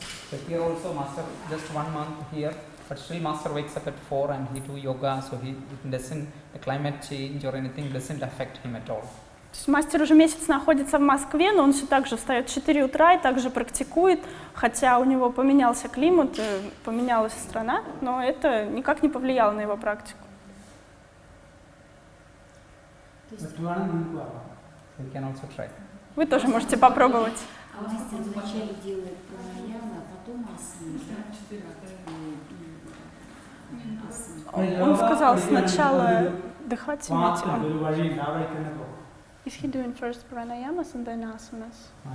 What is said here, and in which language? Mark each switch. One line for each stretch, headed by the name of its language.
English: So here also master just 1 month here, but still master wakes up at 4 and he do yoga, so the climate change or anything doesn't affect him at all.
Russian: То есть мастер уже месяц находится в Москве, но он все так же встает в 4 утра и также практикует, хотя у него поменялся климат, поменялась страна, но это никак не повлияло на его практику.
English: You can also try.
Russian: Вы тоже можете попробовать. А мастер вначале делает пранаямы, а потом астмы, да? Он сказал сначала дыхательные техники.
English: Is he doing first pranayamas and then asanas?